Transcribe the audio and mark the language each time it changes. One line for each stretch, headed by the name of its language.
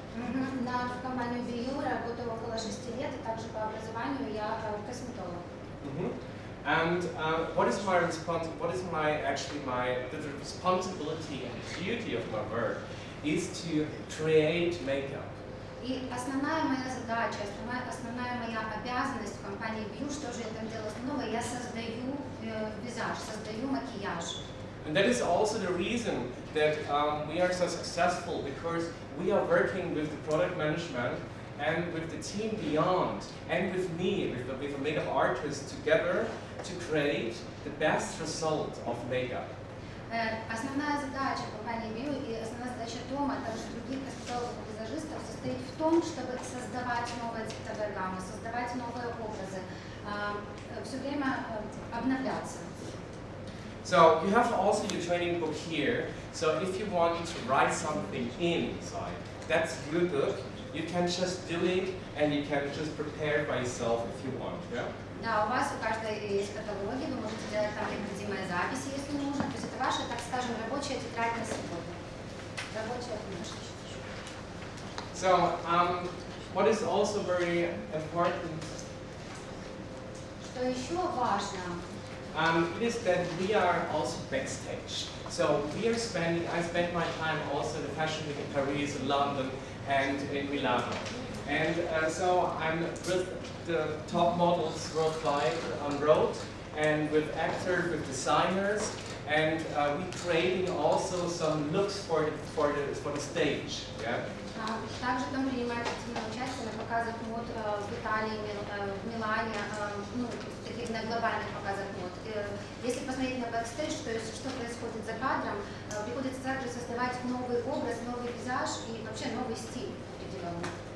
Russian: В компанию BU работала около 6 лет, и также по образованию я косметолог.
English: And what is my responsibility and duty of my work is to create makeup.
Russian: И основная моя задача, основная моя обязанность в компании BU, что же я там делаю основного, я создаю визаж, создаю макияж.
English: And that is also the reason that we are so successful, because we are working with the product management and with the team beyond, and with me, with a makeup artist together to create the best result of makeup.
Russian: Основная задача компании BU и основная задача Тома, а также других косметологов и визажистов состоит в том, чтобы создавать новые цветовые гаммы, создавать новые образы, все время обновляться.
English: So you have also your training book here. So if you want to write something inside, that's real good. You can just do it, and you can just prepare by yourself if you want. Yeah.
Russian: Да, у вас у каждой есть каталоги, вы можете делать там необходимые записи, если нужно. То есть это ваша, так скажем, рабочая тетрадь на сегодня. Рабочая книжка.
English: So what is also very important.
Russian: Что еще важно?
English: It is that we are also backstage. So I spend my time also in the fashion week in Paris, in London, and in Milano. And so I'm with the top models worldwide on road, and with actors, with designers, and we're creating also some looks for the stage. Yeah.
Russian: Также там принимает активное участие на показах мод в Италии, в Милане, таких на глобальных показах мод. Если посмотреть на бэкстейдж, то есть что происходит за кадром, приходится также создавать новый образ, новый визаж и вообще новый стиль определенный.